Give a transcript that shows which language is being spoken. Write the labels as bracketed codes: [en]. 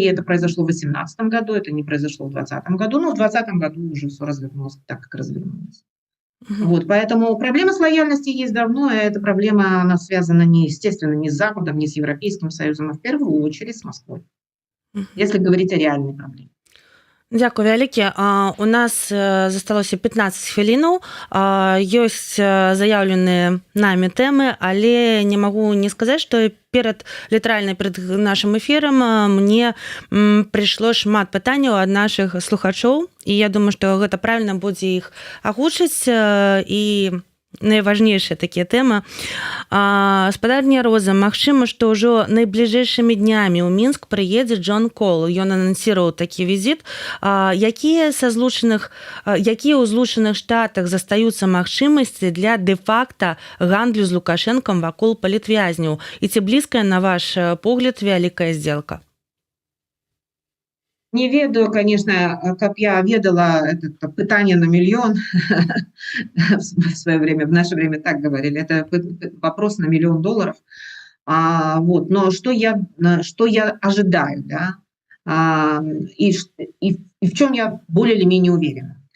[ru] Это произошло в 2018 году, это не произошло в 2020 году. Но в 2020 году уже все развернулось так, как развернулось. Поэтому проблема с лояльностью есть давно, и эта проблема, она связана, естественно, не с Западом, не с Европейским Союзом, а в первую очередь с Москвой, если говорить о реальной проблеме. [be] Дзякуй вялікі. У нас засталося 15 хвілінаў. Ёсць заяўленыя намі тэмы, але не магу не сказаць, што літаральна перад нашым эфірам мне прыйшло шмат пытанняў ад нашых слухачоў, і я думаю, што гэта правільна будзе іх агучыць, і найважнейшыя такія тэмы. Спадарня Роза, магчыма, што ўжо найбліжэйшымі днямі ў Мінск прыедзе Джон Кол. Ён анансіраваў такі візіт. Якія ў Злучаных Штатах застаюцца магчымасці для дэ-факта гандлю з Лукашэнкам вакол палітвязняў? І ці блізкая, на ваш погляд, вялікая сделка? Не ведаю, [ru] конечно, как я ведала это пытание на миллион в свое время, в наше время так говорили, это вопрос на $1 миллион. Но что я ожидаю, да, и в чем я более или менее уверена.